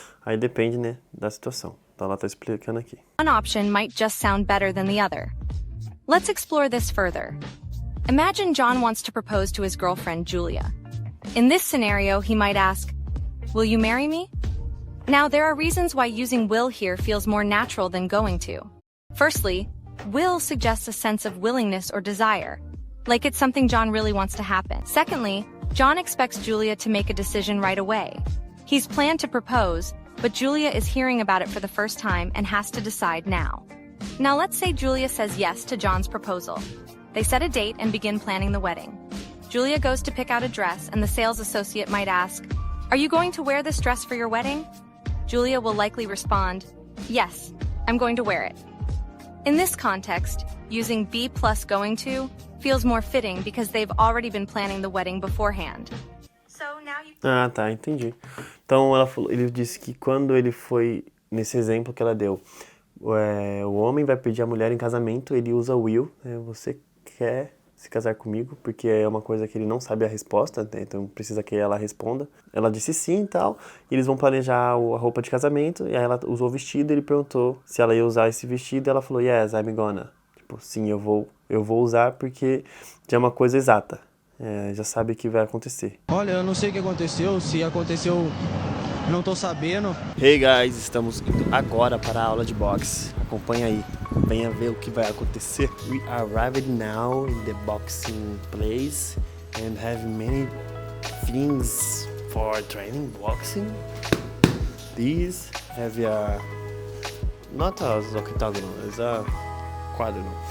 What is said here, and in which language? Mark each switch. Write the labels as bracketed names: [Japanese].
[Portuguese] Aí depende, né, da situação. Então ela tá explicando aqui. [English] one option might just sound better than the other. Let's explore this further. Imagine John wants to propose to his girlfriend, Julia. In this scenario, he might ask, "Will you marry me?" Now, there are reasons why using will here feels more natural than going to. Firstly, will suggests a sense of willingness or desire, like it's something John really wants to happen. Secondly, John expects Julia to make a decision right away. He's planned to propose, but Julia is hearing about it for the first time and has to decide now. Now let's say Julia says yes to John's proposal. They set a date and begin planning the wedding. Julia goes to pick out a dress and the sales associate might ask, "Are you going to wear this dress for your wedding?" Julia will likely respond, "Yes, I'm going to wear it." In this context, using be plus going to feels more fitting because they've already been planning the wedding beforehand. So now you [Portuguese] Ah, tá, entendi. Então ele disse que quando ele foi, nesse exemplo que ela deu, o homem vai pedir a mulher em casamento, ele usa will, né? Você quer se casar comigo? Porque é uma coisa que ele não sabe a resposta, né? Então precisa que ela responda. Ela disse sim e tal, e eles vão planejar a roupa de casamento, e aí ela usou o vestido, ele perguntou se ela ia usar esse vestido, e ela falou, [English] yes, I'm gonna. [Portuguese] Tipo, sim, eu vou usar porque já é uma coisa exata. Já sabe o que vai acontecer. Olha, eu não sei o que aconteceu, se aconteceu, não tô sabendo. Hey guys, estamos indo agora para a aula de boxe. Acompanha aí, venha ver o que vai acontecer. [English] We arrived now in the boxing place and have many things for training boxing. These have not as octagonal, it's a quadro.